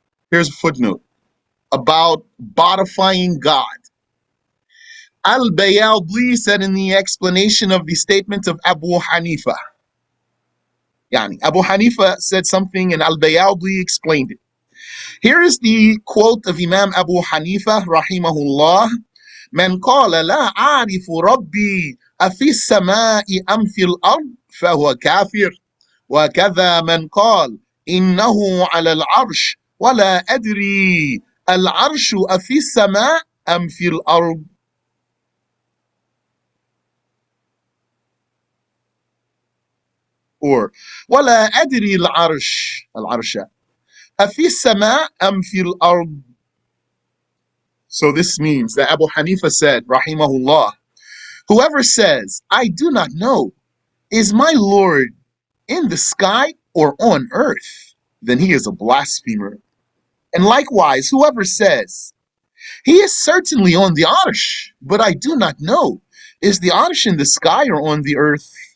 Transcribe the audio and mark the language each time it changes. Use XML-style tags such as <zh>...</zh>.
<en>Here's a footnote about bodifying God. Al-Bayadli said in the explanation of the statement of Abu Hanifa. Yani, Abu Hanifa said something and Al-Bayadli explained it. Here is the quote of Imam Abu Hanifa rahimahullah.</en> <ar>من قال لا أعرف ربي أفي السماء أم في الأرض فهو كافر وكذا من قال إنه على العرش ولا أدري العرش أفي السماء أم في الأرض. Or ولا أدري العرش أفي السماء أم في الأرض.</ar> <en>So this means that Abu Hanifa said, rahimahullah, whoever says, I do not know, is my Lord in the sky or on earth, then he is a blasphemer. And likewise, whoever says, he is certainly on the Arsh, but I do not know, is the Arsh in the sky or on the earth?</en>